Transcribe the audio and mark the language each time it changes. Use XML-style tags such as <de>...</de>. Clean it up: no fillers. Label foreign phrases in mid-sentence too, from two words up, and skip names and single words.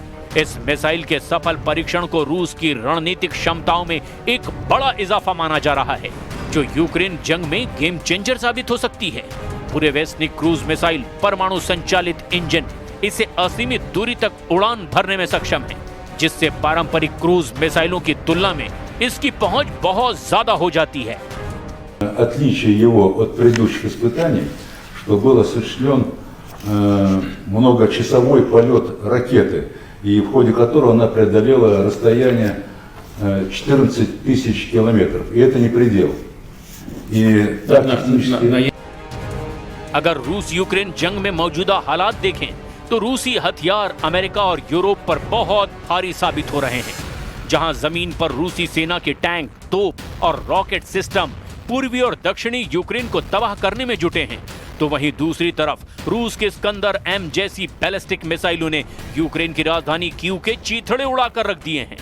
<hi>इस मिसाइल के सफल परीक्षण को रूस की रणनीतिक क्षमताओं में एक बड़ा इजाफा माना जा रहा है, जो यूक्रेन जंग में</hi> <en>game changer</en> <hi>साबित हो सकती है। बुरेवेस्निक</hi> <en>cruise missile</en> <hi>परमाणु संचालित इंजन इसे असीमित दूरी तक उड़ान भरने में सक्षम है, जिससे पारंपरिक क्रूज मिसाइलों की तुलना में इसकी पहुंच बहुत ज्यादा हो जाती है।</hi> <ru>Отличие его от предыдущих испытаний, что был осуществлен многочасовой полет ракеты, и в ходе которого она преодолела расстояние 14 тысяч километров. И это не предел. И так технически...</ru> <hi>अगर रूस यूक्रेन जंग में मौजूदा हालात देखें तो रूसी हथियार अमेरिका और यूरोप पर बहुत भारी साबित हो रहे हैं। जहां जमीन पर रूसी सेना के टैंक, तोप और</hi> <en>rocket system</en> <hi>पूर्वी और दक्षिणी यूक्रेन को तबाह करने में जुटे हैं, तो वहीं दूसरी तरफ रूस के स्कंदर M जैसी बैलिस्टिक मिसाइलों ने यूक्रेन की राजधानी कीव के चीथड़े उड़ाकर रख दिए हैं।</hi>